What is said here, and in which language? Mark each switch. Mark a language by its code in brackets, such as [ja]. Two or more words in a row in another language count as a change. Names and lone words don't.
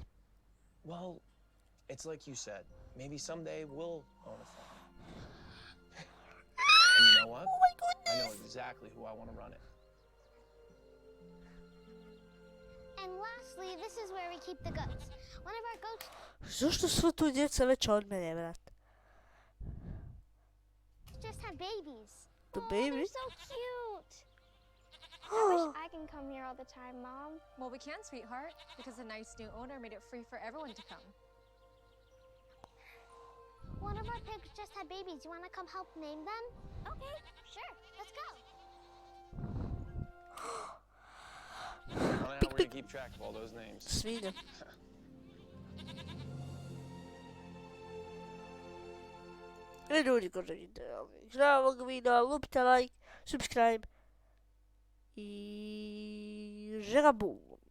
[en] Well, it's like you said. Maybe someday we'll own a farm. And you know what? Oh my I know goodness. exactly who I want to run it. And lastly, this is where we keep the goats. One of our goats [bs] Zašto su tu djeca veća od mene, brat? [en] just had babies. The Oh, baby? they're so cute. I wish I can come here all the time, Mom. Well, we can, sweetheart, because the nice new owner made it free for everyone to come. One of our pigs just had babies. You want to come help name them? Okay, sure. Let's go. I don't know how we're gonna keep track of all those names. [bs] Svinja. I ljudi ko želite ovog videa, lupite [en] like, subscribe [bs] i žerabu.